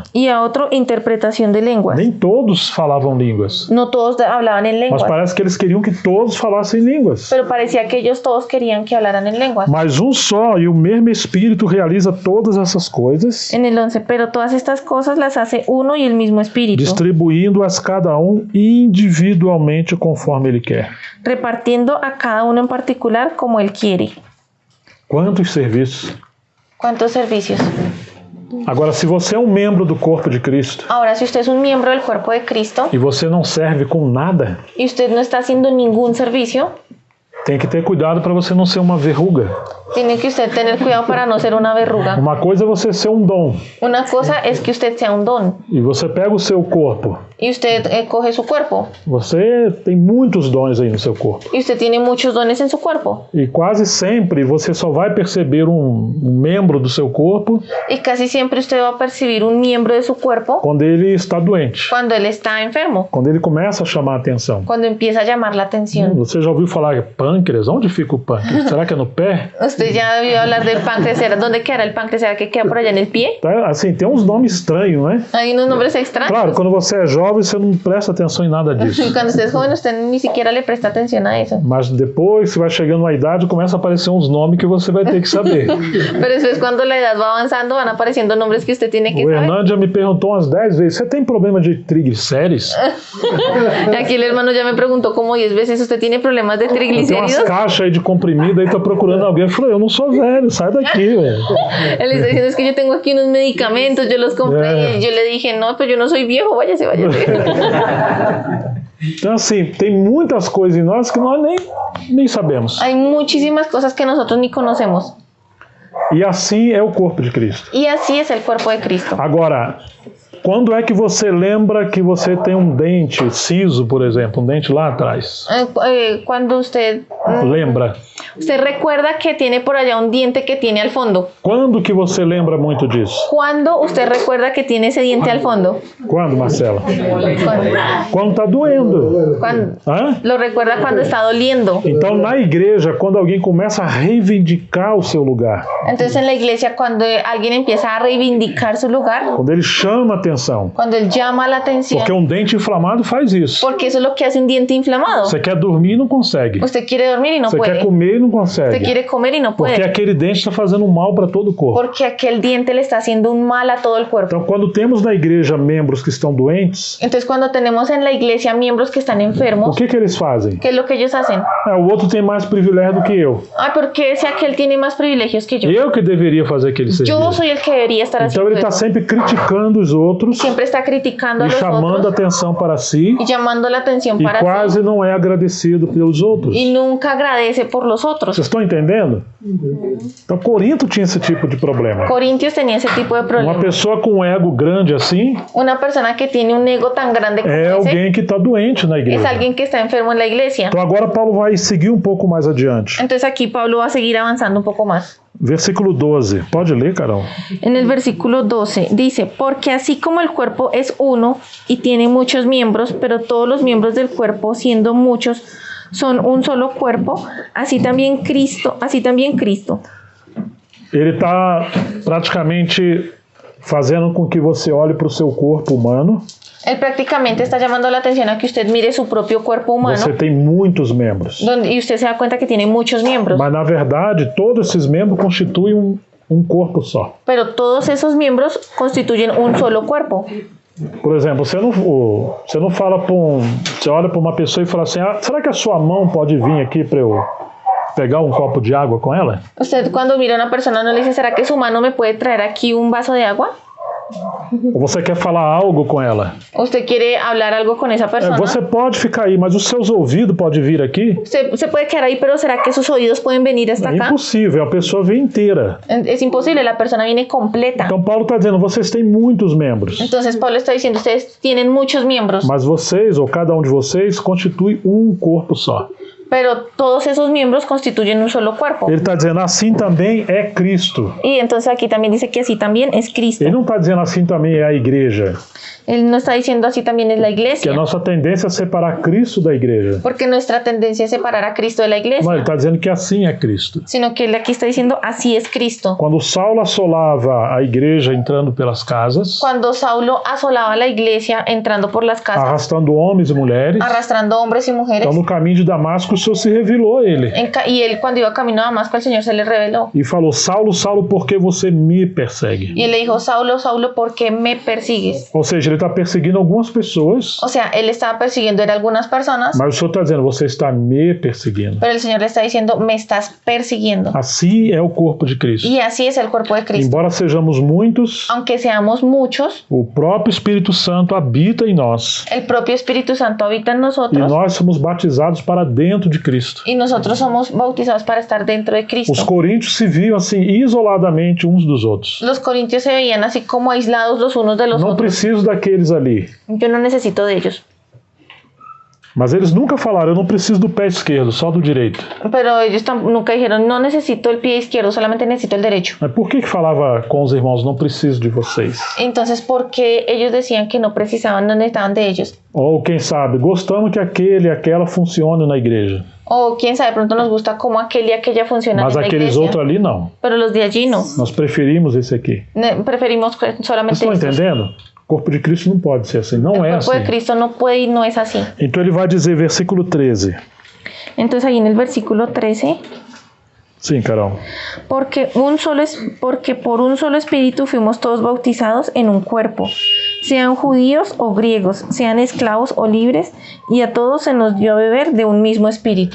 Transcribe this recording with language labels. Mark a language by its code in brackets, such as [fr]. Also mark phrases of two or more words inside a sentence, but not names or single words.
[es] Y a otro interpretación de lenguas. [pt] Nem todos falavam línguas. [es] No todos hablaban en [pt] Mas [es] lenguas. [pt] parece que eles queriam que todos falassem línguas. [es] Pero parecía que ellos todos querían que hablaran en lenguas. [pt] Mas um só e o mesmo Espírito realiza todas essas coisas, [es] En el 11, pero todas estas cosas las hace uno y el mismo espíritu, [pt] distribuindo-as cada um individualmente conforme ele quer. [es] repartiendo a cada uno en particular como él quiere. [pt] Quantos serviços! [es] ¿Cuántos servicios? [pt] Agora, se você é um membro do corpo de Cristo [es] Ahora, si usted es un miembro del cuerpo de Cristo [pt] e você não serve com nada, [es] y usted no está haciendo ningún servicio, [pt] tem que ter cuidado para você não ser uma verruga. [es] tiene que usted tener cuidado para no ser una verruga. [pt] Uma coisa é você ser um dom [es] Una cosa es que usted sea un don [pt] e você pega o seu corpo. [es] y usted coge su cuerpo [pt] Você tem muitos dons aí no seu corpo. [es] y usted tiene muchos dones en su cuerpo [pt] E quase sempre você só vai perceber um membro do seu corpo [es] y casi siempre usted va a percibir un miembro de su cuerpo [pt] quando ele está doente, [es] cuando él está enfermo, [pt] quando ele começa a chamar a atenção. [es] cuando empieza a llamar la atención. [pt] Você já ouviu falar pâncreas? Onde fica o pâncreas? Será que é no pé? [es] Usted ya debió hablar del páncreas. ¿Dónde queda el páncreas? ¿Será que queda por allá en el pie? [pt] Tá, assim, tem uns nomes estranhos, né? [es] Hay unos nombres extraños. [pt] Claro, quando você é jovem, você não presta atenção em nada disso. [es] Cuando usted es joven, usted ni siquiera le presta atención a eso. [pt] Mas depois, você vai chegando na idade, começa a aparecer uns nomes que você vai ter que saber. [es] Pero después, cuando la edad va avanzando, van apareciendo nombres que usted tiene que [pt] O [es] saber. [pt] Hernando já me perguntou umas 10 vezes, você tem problema de triglicérides? [es] Aquí el hermano ya me preguntó como 10 veces, ¿usted tiene problemas de [pt] Tem umas [es] triglicéridos? [pt] caixas aí de comprimido, aí tá procurando alguém. Eu falei, eu não sou velho, sai daqui, velho. [es] Él está diciendo, es que yo tengo aquí unos medicamentos, yo los compré. Y yo le dije, no, pues yo no soy viejo, váyase, váyase. [pt] Então, assim, tem muitas coisas em nós que nós nem sabemos. [es] Hay muchísimas cosas que nosotros ni conocemos. [pt] E assim é o corpo de Cristo. [es] Y así es el cuerpo de Cristo. [pt] Agora, quando é que você lembra que você tem um dente siso, por exemplo, um dente lá atrás? [es] Cuando usted [pt] Lembra? [es] recuerda que tiene por allá un diente que tiene al fondo. [pt] Quando que você lembra muito disso? [es] ¿Cuándo usted recuerda que tiene ese diente al fondo? [pt] Quando, Marcela? [es] Cuando, [pt] Quando tá doendo. Hã? [es] lo recuerda cuando está doliendo. [pt] Então, na igreja, quando alguém começa a reivindicar o seu lugar, [es] Entonces en la iglesia, cuando alguien empieza a reivindicar su lugar, [pt] quando ele chama a atenção, [es] cuando él llama la atención, [pt] porque um dente inflamado faz isso. [es] porque eso es lo que hace un diente inflamado. [pt] Você quer dormir e não consegue. [es] Usted quiere dormir y no [pt] Você quer [es] puede. [pt] comer e não [es] Usted [pt] consegue. [es] quiere comer y no [pt] Porque [es] puede. [pt] aquele dente está fazendo mal para todo o corpo. [es] Porque aquel diente le está haciendo un mal a todo el cuerpo. [pt] Então, quando temos na igreja membros que estão doentes, [es] Entonces cuando tenemos en la iglesia miembros que están [pt] o [es] enfermos, [pt] que eles fazem? [es] ¿qué es lo que ellos hacen? [pt] O outro tem mais privilégio do que eu. [es] Ah, porque ese aquel tiene más privilegios que yo. [pt] Eu que deveria fazer aquele [es] Yo [pt] serviço. [es] soy el que debería estar [pt] Então, [es] haciendo [pt] ele está [es] eso. [pt] sempre criticando os outros [es] Siempre está criticando a [pt] e [es] los [pt] chamando a [es] otros [pt] atenção para si [es] y llamando la atención [pt] e [es] para [pt] quase [es] sí [pt] não é agradecido pelos outros. [es] y nunca agradece por los otros. [pt] Vocês estão entendendo? Então, Corinto tinha esse tipo de problema. [es] Corintios tenía ese tipo de [pt] Uma [es] problema. [pt] pessoa com um ego grande assim [es] Una persona que tiene un ego tan grande como [pt] é [es] ese [pt] alguém que está doente na [es] es [pt] igreja. [es] alguien que está enfermo en la iglesia. [pt] Então, agora Paulo vai seguir um pouco mais adiante. [es] Entonces aquí Pablo va a seguir avanzando un poco más. [pt] Versículo 12. Pode ler, Carol? [es] En el versículo 12 dice, porque así como el cuerpo es uno y tiene muchos miembros, pero todos los miembros del cuerpo, siendo muchos, son un solo cuerpo, así también Cristo. [pt] Ele está praticamente fazendo com que você olhe para o seu corpo humano [es] Él prácticamente está llamando la atención a que usted mire su propio cuerpo humano, [pt] Você tem muitos membros. [es] y usted se da cuenta que tiene muchos miembros, [pt] Mas, na verdade, todos esses membros constituem um corpo só. [es] pero todos esos miembros constituyen un solo cuerpo. [pt] Por exemplo, você não fala para você olha para uma pessoa e fala assim, será que a sua mão pode vir aqui para eu pegar um copo de água com ela? [es] Usted cuando mira a una persona no le dice, ¿será que su mano me puede traer aquí un vaso de agua? [pt] Ou você quer falar algo com ela? [es] ¿Usted quiere hablar algo con esa persona? [pt] Você pode ficar aí, mas os seus ouvidos podem vir aqui? [es] Se puede quedar ahí, pero ¿será que sus oídos pueden venir hasta [pt] É [es] acá? [pt] impossível, a pessoa vem inteira. [es] Es imposible, la persona viene completa. [pt] Então Paulo está dizendo, vocês têm muitos membros, [es] Entonces Pablo está diciendo, ustedes tienen muchos miembros, [pt] mas vocês, ou cada um de vocês, constitui um corpo só. [es] pero todos esos miembros constituyen un solo cuerpo. [pt] Ele está dizendo, assim também é Cristo. [es] Y entonces aquí también dice que así también es Cristo. [pt] Ele não está dizendo assim também é a igreja, [es] Él no está diciendo así también es la [pt] que a [es] iglesia, [pt] nossa tendência é separar Cristo da igreja. [es] porque nuestra tendencia es separar a Cristo de la [pt] Não, ele [es] iglesia, [pt] está dizendo que assim é Cristo. [es] sino que él aquí está diciendo así es Cristo. [pt] Quando Saulo assolava a igreja entrando pelas casas, [es] Cuando Saulo asolaba la iglesia entrando por las casas, [pt] arrastando homens e mulheres, [es] arrastrando hombres y mujeres, [pt] então no caminho de Damasco o Senhor se revelou a ele [es] y él cuando iba camino a Damasco el Señor se le reveló. [pt] e falou, Saulo, Saulo, por que você me persegue? [es] Y él le dijo, Saulo, Saulo, ¿por qué me persigues? [pt] Ou seja, ele está perseguindo algumas pessoas, [es] O sea, él estaba persiguiendo a algunas personas, [pt] mas o Senhor está dizendo, você está me perseguindo. [es] pero el Señor le está diciendo, me estás persiguiendo. [pt] Assim é o corpo de Cristo. [es] Y así es el cuerpo de Cristo. [pt] Embora sejamos muitos, [es] Aunque seamos muchos, [pt] o próprio Espírito Santo habita em nós. [es] el propio Espíritu Santo habita en [pt] E [es] nosotros [pt] nós somos batizados para dentro de Cristo. [es] y nosotros somos bautizados para estar dentro de [pt] Os [es] Cristo. [pt] coríntios se viam assim isoladamente uns dos outros. [es] Los corintios se veían así como aislados los unos de los [pt] Não [es] otros. [pt] preciso daqueles ali. [es] Yo no necesito de ellos. [pt] Mas eles nunca falaram, eu não preciso do pé esquerdo, só do direito. [es] Pero ellos nunca dijeron, no necesito el pie izquierdo, solamente necesito el derecho. [pt] Mas por que falava com os irmãos, não preciso de vocês? [es] Entonces, ¿por qué ellos decían que no precisaban, no necesitaban de ellos? [pt] Ou quem sabe, gostamos que aquele e aquela funcione na igreja. [es] O quién sabe, de pronto nos gusta como aquel y aquella funcionan [pt] Mas [es] en la [pt] aqueles [es] iglesia, [pt] outros ali não. [es] pero los de allí no. [pt] Nós preferimos esse aqui. [es] Preferimos [pt] Vocês [es] solamente [pt] estão [es] estos. [pt] entendendo? O corpo de Cristo não pode ser assim, [es] El [pt] não é [es] cuerpo [pt] assim. [es] de Cristo no puede y no es así. [pt] Então ele vai dizer, versículo 13. [es] Entonces ahí en el versículo 13, [pt] Sim, Carol. [es] porque por un solo espíritu fuimos todos bautizados en un cuerpo, sean judíos o griegos, sean esclavos o libres, y a todos se nos dio a beber de un mismo espíritu.